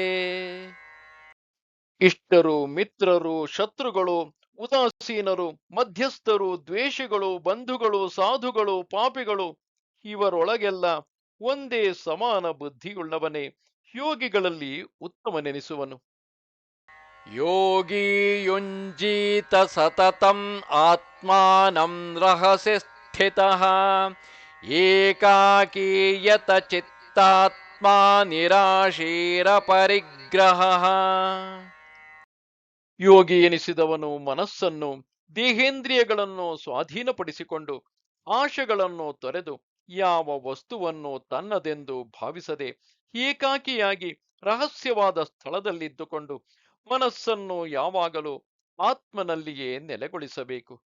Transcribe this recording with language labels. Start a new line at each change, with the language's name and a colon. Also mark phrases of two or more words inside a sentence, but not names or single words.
Kannada: ಇಷ್ಟರು, ಮಿತ್ರರು, ಶತ್ರುಗಳು, ಉದಾಸೀನರು, ಮಧ್ಯಸ್ಥರು, ದ್ವೇಷಿಗಳು, ಬಂಧುಗಳು, ಸಾಧುಗಳು, ಪಾಪಿಗಳು ಇವರೊಳಗೆಲ್ಲ ಒಂದೇ ಸಮಾನ ಬುದ್ಧಿಯುಳ್ಳವನೇ ಯೋಗಿಗಳಲ್ಲಿ ಉತ್ತಮನೆನಿಸುವನು.
Sanskrit: ಯೋಗಿ ಯುಂಜೀತ ಸತತಂ ಆತ್ಮಾನಂ ರಹಸಿ ಸ್ಥಿತಃ ಏಕಾಕೀಯತ ಚಿತ್ತಾತ್ಮಾ ನಿರಾಶೀರ ಪರಿಗ್ರಹ.
Kannada: ಯೋಗಿ ಎನಿಸಿದವನು ಮನಸ್ಸನ್ನು ದೇಹೇಂದ್ರಿಯಗಳನ್ನು ಸ್ವಾಧೀನಪಡಿಸಿಕೊಂಡು ಆಶೆಗಳನ್ನು ತೊರೆದು ಯಾವ ವಸ್ತುವನ್ನು ತನ್ನದೆಂದು ಭಾವಿಸದೆ ಏಕಾಕಿಯಾಗಿ ರಹಸ್ಯವಾದ ಸ್ಥಳದಲ್ಲಿದ್ದುಕೊಂಡು ಮನಸ್ಸನ್ನು ಯಾವಾಗಲೂ ಆತ್ಮನಲ್ಲಿಯೇ ನೆಲೆಗೊಳಿಸಬೇಕು.